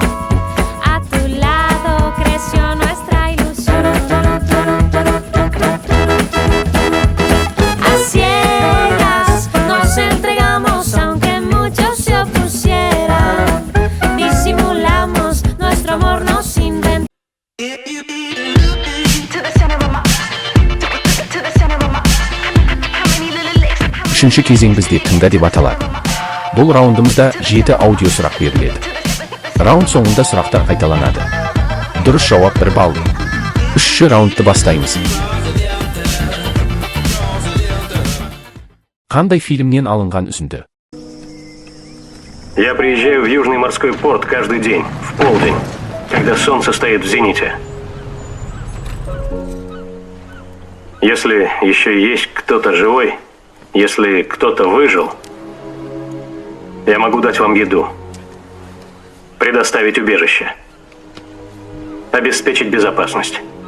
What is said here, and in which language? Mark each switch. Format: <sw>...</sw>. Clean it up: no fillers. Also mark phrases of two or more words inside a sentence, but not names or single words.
<es>A tu lado creció nuestra ilusión. A ciegas nos entregamos aunque muchos se opusieran. Disimulamos nuestro amor, nos inventamos.</es> <kk>Үшінші кезең бізде тыңда деп аталады. Бұл раундымызда 7 аудио сұрақ беріледі. Раунд соңында сұрақтар қайталанады. Дұрыс жауап 1 балл. Үшінші раундты бастаймыз. Қандай фильмнен алынған үзінді?</kk> <ru>Я приезжаю в Южный морской порт каждый день, в полдень, когда солнце стоит в зените. Если еще есть кто-то живой, если кто-то выжил, я могу дать вам еду, предоставить убежище, обеспечить безопасность.</ru>